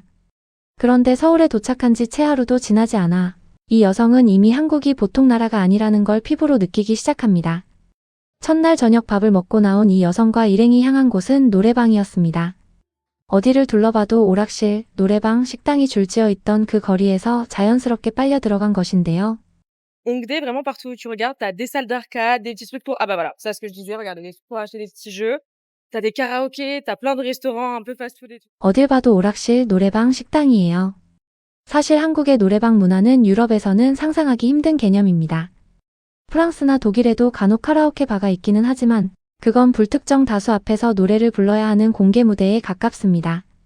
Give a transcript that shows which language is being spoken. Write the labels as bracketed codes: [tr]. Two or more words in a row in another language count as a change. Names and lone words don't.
[ko] 그런데 서울에 도착한 지 채 하루도 지나지 않아 이 여성은 이미 한국이 보통 나라가 아니라는 걸 피부로 느끼기 시작합니다. 첫날 저녁 밥을 먹고 나온 이 여성과 일행이 향한 곳은 노래방이었습니다. 어디를 둘러봐도 오락실, 노래방, 식당이 줄지어 있던 그 거리에서 자연스럽게 빨려 들어간 것인데요. [fr] Hongdae, vraiment partout où tu regardes, t'as des salles d'arcade, des petits trucs pour... Ah bah voilà, c'est ce que je disais, regarde, des trucs pour acheter des petits jeux. T'as des karaokés, t'as plein de restaurants un peu fast-food et tout. [ko] 어딜 봐도 오락실, 노래방, 식당이에요. 사실 한국의 노래방 문화는 유럽에서는 상상하기 힘든 개념입니다. 프랑스나 독일에도 간혹 카라오케 바가 있기는 하지만 그건 불특정 다수 앞에서 노래를 불러야 하는 공개 무대에 가깝습니다.